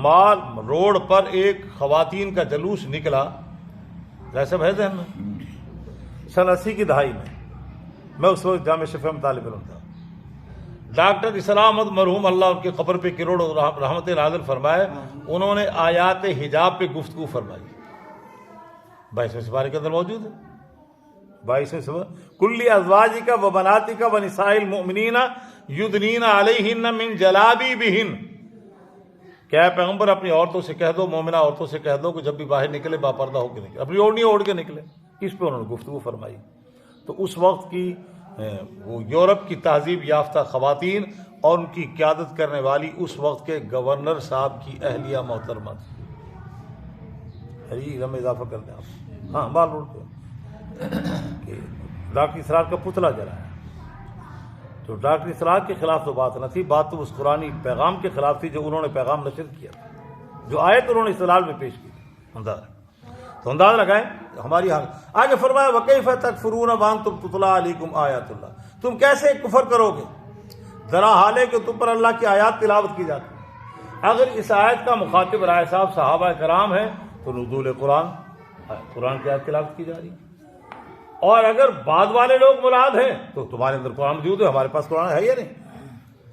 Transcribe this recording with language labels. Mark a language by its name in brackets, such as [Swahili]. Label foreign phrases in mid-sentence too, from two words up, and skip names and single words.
[Urdu] مال روڈ پر ایک خواتین کا جلوس نکلا، جیسے ہے ذہن میں، سن 80 کی دہائی میں اس وقت جامعہ شفیع میں طالب علم تھا، ڈاکٹر اسلام احمد مرحوم اللہ ان کی قبر پہ کروڑ رحمت نازل فرمائے، انہوں نے آیات حجاب پہ گفتگو فرمائی، 22ویں سپارے کے اندر موجود ہے، 22ویں سپارہ، [Arabic] کلی ازواجک و بناتک و نساء المؤمنین یدنین علیہن من جلابیبہن، [Urdu] کیا پیغمبر اپنی عورتوں سے کہہ دو، مومنہ عورتوں سے کہہ دو کہ جب بھی باہر نکلے باپردہ ہو کے نکلے، اپنی اوڑھنی اوڑھ کے نکلے، اس پہ انہوں نے گفتگو فرمائی۔ تو اس وقت کی وہ یورپ کی تہذیب یافتہ خواتین اور ان کی قیادت کرنے والی اس وقت کے گورنر صاحب کی اہلیہ محترمہ تھی، ہم اضافہ کر دیں آپ، ہاں بال روڈ پہ کہ ڈاکٹر اسرار کا پتلا جلایا، تو ڈاکٹر اسرار کے خلاف تو بات نہ تھی، بات تو اس قرآنی پیغام کے خلاف تھی جو انہوں نے پیغام نشر کیا تھا، جو آیت انہوں نے استدلال میں پیش کی تھی، تو انداز لگائیں ہماری حال۔ [Arabic] آگے فرمایا وَكَيْفَ تَكْفُرُونَ وَأَنْتُمْ تُتْلَىٰ عَلَيْكُمْ آیاتُ اللَّهِ، [Urdu] تم کیسے کفر کرو گے ذرا حال ہے کہ تم پر اللہ کی آیات تلاوت کی جاتی ہے۔ اگر اس آیت کا مخاطب رائے صاحب صحابہ کرام ہے تو نزول قرآن کی آیت تلاوت کی جا رہی ہے، اور اگر بعد والے لوگ مراد ہیں تو تمہارے اندر قرآن موجود ہے، ہمارے پاس قرآن ہے یا نہیں؟